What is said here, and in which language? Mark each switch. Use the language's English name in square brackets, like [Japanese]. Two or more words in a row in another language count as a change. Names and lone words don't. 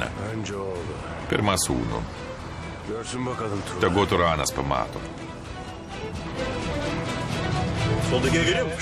[Turkish] Önce oğlu. [Lithuanian] Pirma sūnų. [Turkish] Görsün bakalım Turan. [Lithuanian] Tegu Turanas pamato. [Turkish] Soldaki ev görüyor musun?